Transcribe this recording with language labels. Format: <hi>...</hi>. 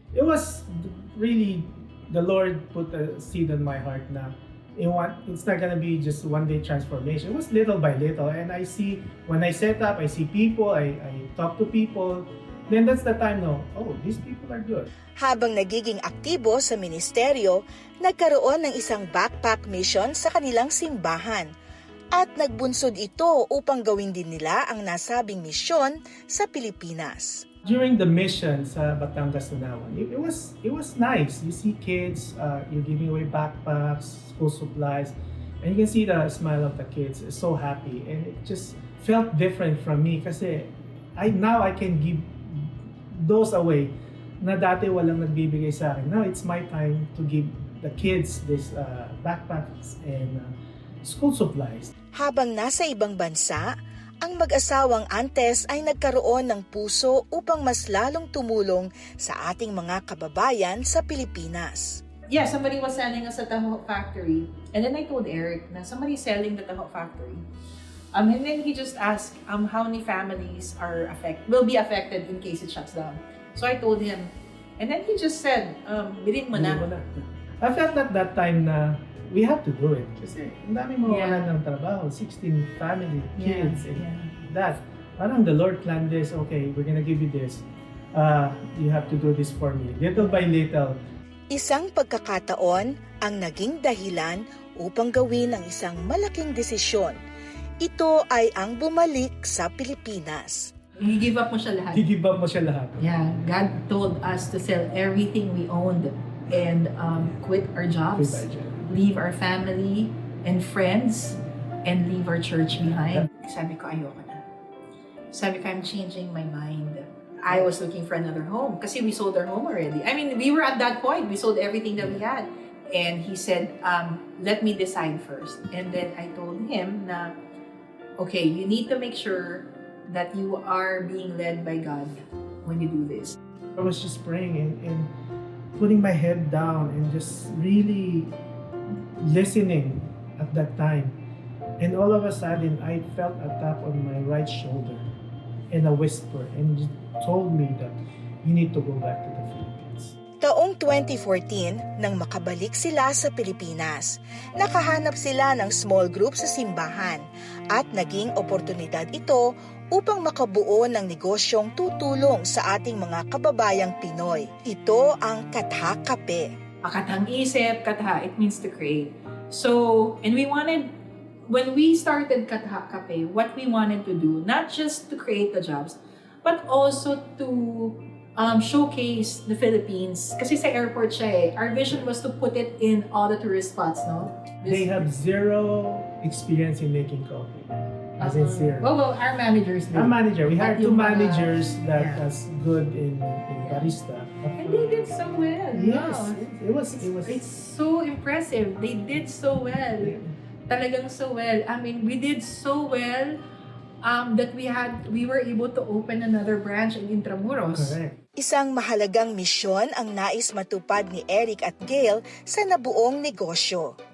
<en>It was really, the Lord put a seed in my heart na it's not gonna be just one day transformation. It was little by little, and I see, when I set up, I see people, I talk to people, then that's the time no, oh, these people are good.</en> <tl>Habang nagiging aktibo sa ministeryo, nagkaroon ng isang backpack mission sa kanilang simbahan at nagbunsod ito upang gawin din nila ang nasabing misyon sa Pilipinas.</tl> <en>During the mission sa Batangas Tunawan, it was nice. You see kids, you're giving away backpacks, school supplies, and you can see the smile of the kids. It's so happy, and it just felt different from me kasi now I can give those away</en> <tl>na dati walang nagbibigay sa akin.</tl> <en>Now it's my time to give the kids this backpacks and school supplies.</en> <tl>Habang nasa ibang bansa, ang mag-asawang Antes ay nagkaroon ng puso upang mas lalong tumulong sa ating mga kababayan sa Pilipinas.</tl> <en>Yeah, somebody was selling us a taho factory. And then I told Eric na somebody's selling the taho factory. And then he just asked how many families will be affected in case it shuts down. So I told him. And then he just said,</en> <tl>bilhin mo na.</tl> <en>I felt at that time na we have to do it.</en> <tl>Kasi ang dami mawawalan ng trabaho,</tl> <en>16 family, kids, and that. Parang the Lord planned this, okay, we're gonna give you this. You have to do this for me. Little by little.</en> <tl>Isang pagkakataon ang naging dahilan upang gawin ang isang malaking desisyon. Ito ay ang bumalik sa Pilipinas. I-give up mo siya lahat. I-give up mo siya lahat.</tl> <en>Yeah, God told us to sell everything we owned and quit our jobs, leave our family and friends, and leave our church behind.</en> <tl>Sabi ko, ayoko na. Sabi ko,</tl> <en>I'm changing my mind. I was looking for another home kasi we sold our home already. I mean, we were at that point. We sold everything that we had. And he said, let me decide first. And then I told him na, okay, you need to make sure that you are being led by God when you do this. I was just praying and putting my head down and just really listening at that time. And all of a sudden, I felt a tap on my right shoulder and a whisper, and it told me that you need to go back to the Philippines.</en> <tl>Taong 2014, nang makabalik sila sa Pilipinas, nakahanap sila ng small group sa simbahan at naging oportunidad ito upang makabuo ng negosyong tutulong sa ating mga kababayang Pinoy. Ito ang Katha Kape.</tl> <en>Kathang isip, Katha, it means to create. So, and when we started Katha Kape, what we wanted to do, not just to create the jobs, but also to showcase the Philippines.</en> <tl>Kasi sa airport siya eh.</tl> <en>Our vision was to put it in all the tourist spots, no? They have zero experience in making coffee. As in zero. Well, our managers do. Our manager, we hired But two</en> <tl>yung mga-</tl> <en>managers that Yeah. was good in barista. And they did so well. Yes, No? it was. It's so impressive. They did so well. Talagang so well. I mean, we did so well that we were able to open another branch in Intramuros. Correct.</en> <tl>Isang mahalagang misyon ang nais matupad ni Eric at Gail sa nabuong negosyo.</tl>